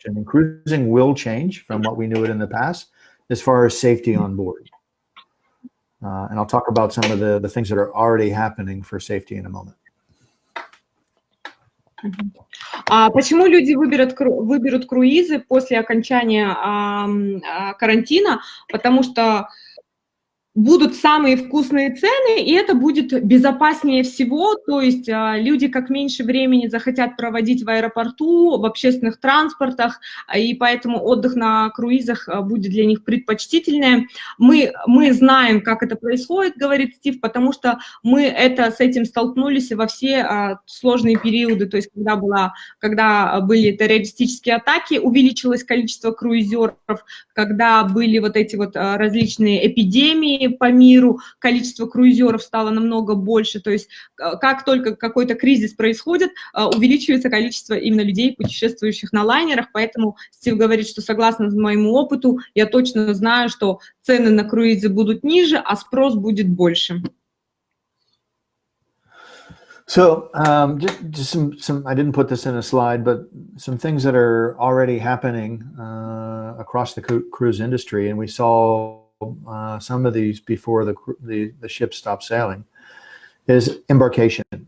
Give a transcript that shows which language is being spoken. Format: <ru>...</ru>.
<en>I mean, cruising will change from what we knew it in the past as far as safety on board. And I'll talk about some of the things that are already happening for safety in a moment.</en> <ru>Почему люди выберут круизы после окончания карантина? Потому что будут самые вкусные цены, и это будет безопаснее всего, то есть люди как меньше времени захотят проводить в аэропорту, в общественных транспортах, и поэтому отдых на круизах будет для них предпочтительнее. Мы знаем, как это происходит, говорит Стив, потому что мы с этим столкнулись во все сложные периоды, то есть когда были террористические атаки, увеличилось количество круизеров, когда были вот эти вот различные эпидемии по миру, количество круизеров стало намного больше, то есть как только какой-то кризис происходит, увеличивается количество именно людей, путешествующих на лайнерах, поэтому Стив говорит, что согласно моему опыту, я точно знаю, что цены на круизы будут ниже, а спрос будет больше.</ru> <en>So just some, I didn't put this in a slide, but some things that are already happening across the cruise industry, and we saw some of these before the ships stopped sailing, is embarkation.</en>